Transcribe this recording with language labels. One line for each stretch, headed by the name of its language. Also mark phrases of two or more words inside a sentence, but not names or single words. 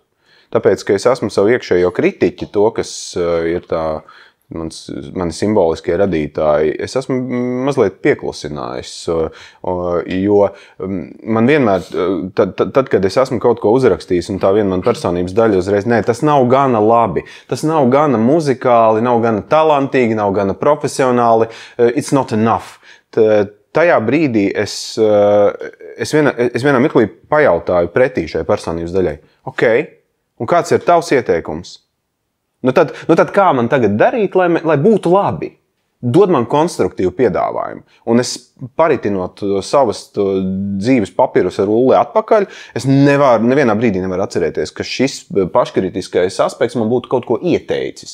Latvian: Tāpēc, ka es esmu savu iekšējo kritiķi, to, kas ir tā mani simboliskie radītāji, es esmu mazliet pieklusinājis, jo man vienmēr, tad, kad es esmu kaut ko uzrakstījis, un tā viena man personības daļa uzreiz, nē, tas nav gana labi, tas nav gana muzikāli, nav gana talantīgi, nav gana profesionāli,
English: it's not enough.
Latvian: Tajā brīdī es vienā mirklī pajautāju pretī šai personības daļai, ok, un kāds ir tavs ieteikums? Nu tad kā man tagad darīt, lai būtu labi? Dod man konstruktīvu piedāvājumu. Un es paritinot savas dzīves papīrus ar rulli atpakaļ, es nevienā brīdī nevaru atcerēties, ka šis paškritiskais aspekts man būtu kaut ko ieteicis.